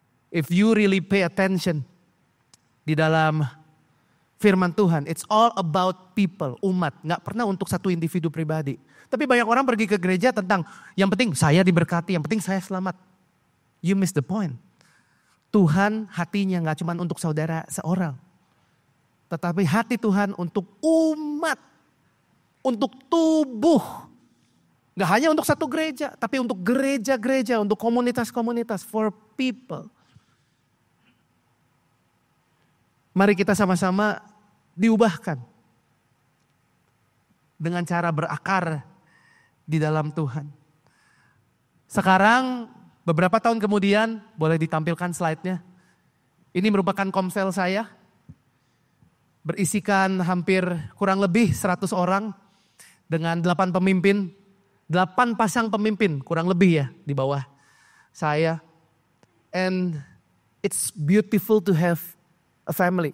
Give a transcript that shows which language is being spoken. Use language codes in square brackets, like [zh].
[en] If you really pay attention [id] di dalam firman Tuhan, [en] it's all about people, umat. [id] Gak pernah untuk satu individu pribadi. Tapi banyak orang pergi ke gereja tentang yang penting saya diberkati, yang penting saya selamat. [en] You miss the point. [id] Tuhan hatinya gak cuma untuk saudara seorang. Tetapi hati Tuhan untuk umat. Untuk tubuh. Gak hanya untuk satu gereja, tapi untuk gereja-gereja, untuk komunitas-komunitas, [en] for people. [id] Mari kita sama-sama diubahkan dengan cara berakar di dalam Tuhan. Sekarang beberapa tahun kemudian, boleh ditampilkan slide-nya. Ini merupakan Komsel saya. Berisikan hampir kurang lebih 100 orang dengan 8 pemimpin. 8 pasang pemimpin kurang lebih ya di bawah saya. [en] And it's beautiful to have a family.